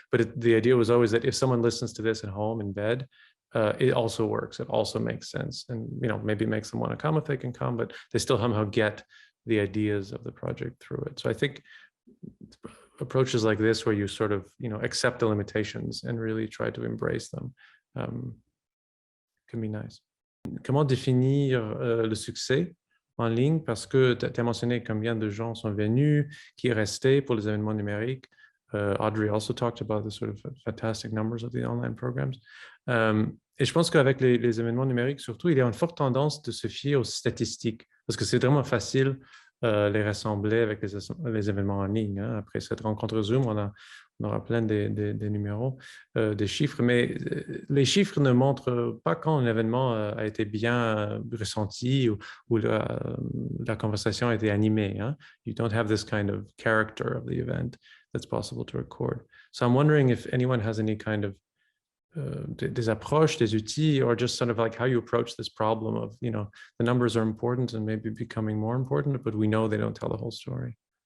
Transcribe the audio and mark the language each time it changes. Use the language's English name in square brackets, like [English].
[English] But the idea was always that if someone listens to this at home in bed, it also works. It also makes sense. And, maybe makes them want to come if they can come, but they still somehow get the ideas of the project through it. So I think approaches like this, where you sort of, accept the limitations and really try to embrace them, can be nice. [French] Comment définir le succès en ligne? Parce que tu as mentionné combien de gens sont venus, qui est resté pour les événements numériques. [English] Audrey also talked about the sort of fantastic numbers of the online programs. [French] Et je pense qu'avec les événements numériques, surtout, il y a une forte tendance de se fier aux statistiques, parce que c'est vraiment facile les rassembler avec les événements en ligne. Hein. Après cette rencontre Zoom, on aura plein des numéros, des chiffres, mais les chiffres ne montrent pas quand un événement a été bien ressenti ou la conversation a été animée. Hein. [English] You don't have this kind of character of the event that's possible to record. So I'm wondering if anyone has any kind of [French] des approches, des outils, [English] or just sort of like how you approach this problem of, the numbers are important and maybe becoming more important, but we know they don't tell the whole story.